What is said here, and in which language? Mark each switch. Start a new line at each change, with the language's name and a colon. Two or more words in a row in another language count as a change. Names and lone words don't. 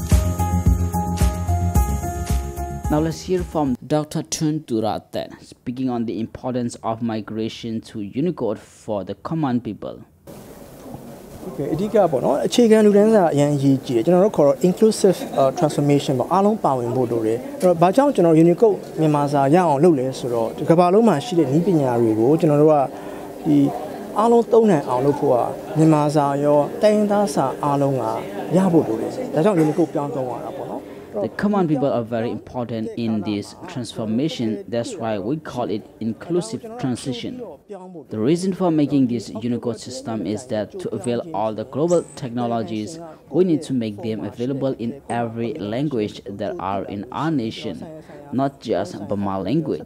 English: Now let's hear from Dr. Tun Turatet speaking on the importance of migration to Unicode for the common people. Inclusive transformation
Burmese: ပေါ့အားလုံးပါဝင်ဖို့လိုတယ်အဲ့တော့ဘာကြောင့်ကျွန်တော် Unicode မြန်မာစာရအောင်လုပ်လဲဆိုတော့ဒီကမ္ဘာလုံးမှာရှိတဲ့နည်းပညာတွေကိုကျွန်တော်တို့ကဒီအားလုံးသုံးနိုင်အောင်လုပ်ဖို့ကမြန်မာစာရောတိုင်းရင်းသားစာအားလုံးကရဖို့လိုတယ်ဒါကြောင့် Unicode ပြောင်းသုံးရတာပေါ့နော်
English: The common people are very important in this transformation. That's why we call it inclusive transition. The reason for making this Unicode system is that to avail all the global technologies, we need to make them available in every language that are in our nation, not just Burma language.